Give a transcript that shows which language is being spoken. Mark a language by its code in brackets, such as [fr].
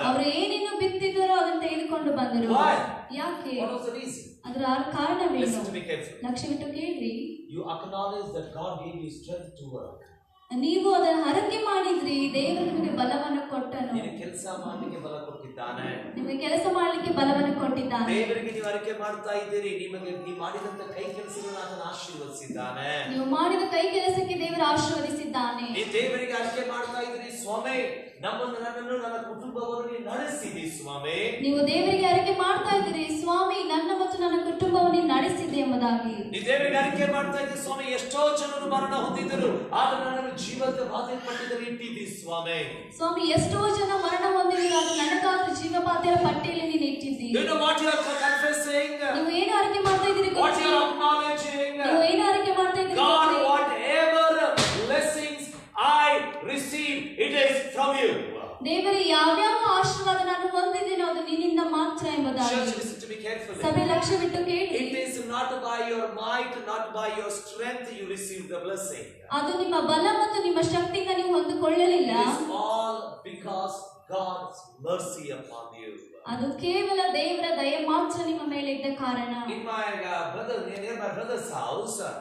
[kn] ಅವರು ಏನೇನು ಬಿತ್ತಿದರೋ ಅದನ್ನು ತೆಗೆದುಕೊಂಡು ಬಂದರು. [en] Why? [kn] ಯಾಕೆ? [en] What was the reason? [kn] ಅದರ ಕಾರಣವೇನು? [en] Listen to me carefully. [kn] ಲಕ್ಷ್ಯವಿಟ್ಟು ಕೇಳ್ರಿ. [en] You acknowledge that God gave you strength to work. [kn] ನೀವು ಅದನ್ನು ಹರಕೆ ಮಾಡಿದ್ರಿ, ದೇವರು ನಿಮಗೆ ಬಲವನ್ನು ಕೊಟ್ಟನು. ನಿಮಗೆ ಕೆಲಸ ಮಾಡಲಿಕ್ಕೆ ಬಲ ಕೊಟ್ಟಿದ್ದಾನೆ. ನಿಮಗೆ ಕೆಲಸ ಮಾಡಲಿಕ್ಕೆ ಬಲವನ್ನು ಕೊಟ್ಟಿದ್ದಾನೆ. ದೇವರಿಗೆ ನೀವು ಅರಿಕೆ ಮಾಡ್ತಾ ಇದ್ದೀರಿ, ನಿಮಗೆ ನೀವು ಮಾಡಿದಂತ ಕೈ ಕೆಲಸಗಳನ್ನು ಆತನು ಆಶೀರ್ವದಿಸಿದ್ದಾನೆ. ನೀವು ಮಾಡಿದ ಕೈ ಕೆಲಸಕ್ಕೆ ದೇವರು ಆಶೀರ್ವದಿಸಿದ್ದಾನೆ. ನೀವು ದೇವರಿಗೆ ಅರಿಕೆ ಮಾಡ್ತಾ ಇದ್ದೀರಿ, ಸ್ವಾಮಿ ನನ್ನನ್ನು ನನ್ನ ಕುಟುಂಬವನ್ನು ನೀನು ನಡೆಸಿದಿ ಸ್ವಾಮಿ. ನೀವು ದೇವರಿಗೆ ಅರಿಕೆ ಮಾಡ್ತಾ ಇದ್ದೀರಿ, ಸ್ವಾಮಿ ನನ್ನ ಮತ್ತು ನನ್ನ ಕುಟುಂಬವನ್ನು ನಡೆಸಿದೆ ಎಂಬುದಾಗಿ. ನೀವು ದೇವರಿಗೆ ಅರಿಕೆ ಮಾಡ್ತಾ ಇದ್ದೀರಿ, ಸ್ವಾಮಿ ಎಷ್ಟೋ ಜನರು ಮರಣ ಹೊಂದಿದ್ದರು, ಆದ್ರೆ ನನ್ನನ್ನು ಜೀವದ ಬಾಧೆ ಪಟ್ಟಿದಲ್ಲಿ ಇಟ್ಟಿದ್ದಿ ಸ್ವಾಮಿ. ಸ್ವಾಮಿ ಎಷ್ಟೋ ಜನ ಮರಣ ಹೊಂದಿದ್ರು, ಅದು ನನಗಾದ ಜೀವಬಾಧ್ಯರ ಪಟ್ಟಿಯಲ್ಲಿ ನೀನು ಇಟ್ಟಿದ್ದಿ. [en] You know what you are confessing? [kn] ನೀವು ಏನು ಅರಿಕೆ ಮಾಡ್ತಾ ಇದ್ದೀರಿ [en] What you [kn] ಗೊತ್ತಾ? [en] are acknowledging? [kn] ನೀವು ಏನು ಅರಿಕೆ ಮಾಡ್ತಾ ಇದ್ದೀರಿ [en] God, [kn] ಗೊತ್ತಾ? [en] whatever blessings I receive, it is from you. [kn] ದೇವರ ಯಾವ್ಯಾವ ಆಶೀರ್ವಾದ ನಾನು ಹೊಂದಿದ್ದೇನೋ ಅದು ನಿನ್ನಿಂದ ಮಾತ್ರ ಎಂಬುದಾಗಿ. [en] Church, listen to me carefully. [kn] ಸಭೆ ಲಕ್ಷ್ಯವಿಟ್ಟು ಕೇಳಿ. [en] It is not by your might, not by your strength you receive the blessing. [kn] ಅದು ನಿಮ್ಮ ಬಲ ಮತ್ತು ನಿಮ್ಮ ಶಕ್ತಿಯಿಂದ ನೀವು ಹೊಂದಿಕೊಳ್ಳಲಿಲ್ಲ. [en] It is all because God's mercy upon you. [kn] ಅದು ಕೇವಲ ದೇವರ ದಯೆ ಮಾತ್ರ ನಿಮ್ಮ ಮೇಲೆ ಇದ್ದ ಕಾರಣ. [en] In my near my brother's house,